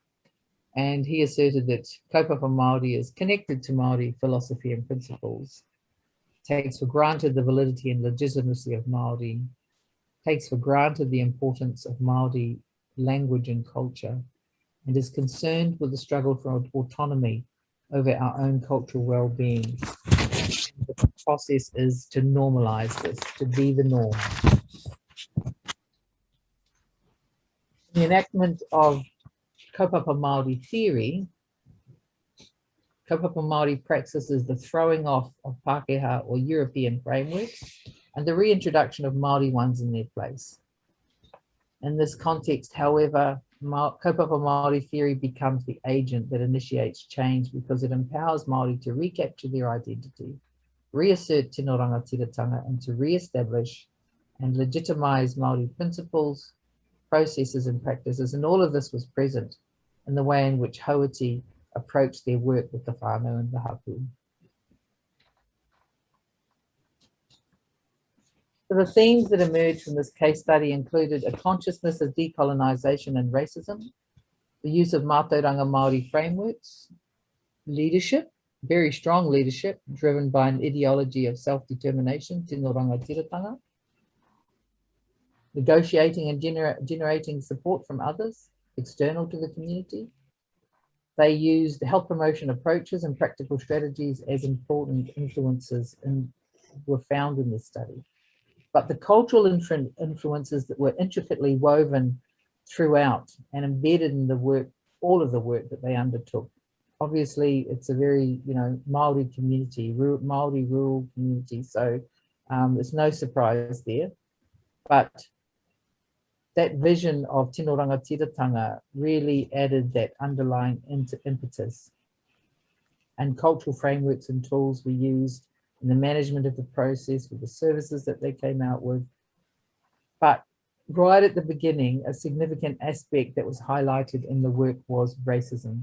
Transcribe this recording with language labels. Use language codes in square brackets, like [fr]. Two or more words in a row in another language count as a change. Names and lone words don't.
[en] And he asserted that [mi] kaupapa Māori [en] is connected to Māori philosophy and principles, takes for granted the validity and legitimacy of Māori, takes for granted the importance of Māori language and culture, and is concerned with the struggle for autonomy over our own cultural well-being. The process is to normalize this, to be the norm. The enactment of [mi] kaupapa Māori [en] theory, [mi] kaupapa Māori [en] practices the throwing off of Pākehā or European frameworks and the reintroduction of Māori ones in their place. In this context, however, [mi] kaupapa Māori [en] theory becomes the agent that initiates change because it empowers Māori to recapture their identity, reassert [mi] tino rangatiratanga, [en] and to re-establish and legitimise Māori principles, processes and practices. And all of this was present in the way in which Haiti approached their work with the whānau and the hapu. So the themes that emerged from this case study included a consciousness of decolonisation and racism, the use of [mi] Matauranga Māori [en] frameworks, leadership, very strong leadership, driven by an ideology of self-determination, [mi] tino rangatiratanga, [en] negotiating and generating support from others, external to the community. They used health promotion approaches and practical strategies as important influences and were found in this study. But the cultural influences that were intricately woven throughout and embedded in the work, all of the work that they undertook. Obviously, it's a very, Māori community, Māori rural community, so there's no surprise there. But that vision of [mi] tino rangatiratanga [en] really added that underlying impetus. And cultural frameworks and tools were used in the management of the process with the services that they came out with. But right at the beginning, a significant aspect that was highlighted in the work was racism.